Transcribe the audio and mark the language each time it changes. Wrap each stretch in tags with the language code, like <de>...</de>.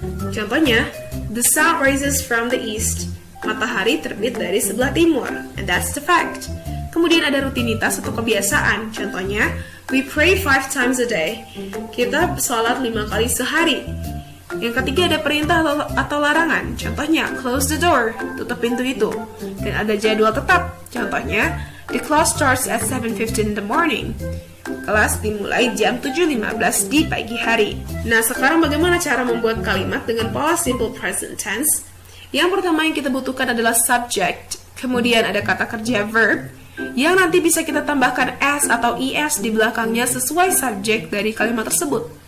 <id>Contohnya,</id> <en>the sun rises from the east.</en> <id>Matahari terbit dari sebelah timur.</id> <en>And that's the fact.</en> <id>Kemudian ada rutinitas atau kebiasaan. Contohnya,</id> <en>we pray 5 times a day.</en> <id>Kita sholat 5 kali sehari. Yang ketiga ada perintah atau larangan. Contohnya,</id> <en>close the door.</en> <id>Tutup pintu itu. Dan ada jadwal tetap. Contohnya,</id> <en>the class starts at 7:15 in the morning.</en> <id>Kelas dimulai jam 7.15 di pagi hari. Nah, sekarang bagaimana cara membuat kalimat dengan pola simple present tense? Yang pertama yang kita butuhkan adalah subject. Kemudian ada kata kerja verb yang nanti bisa kita tambahkan s atau es di belakangnya sesuai subjek dari kalimat tersebut.</id>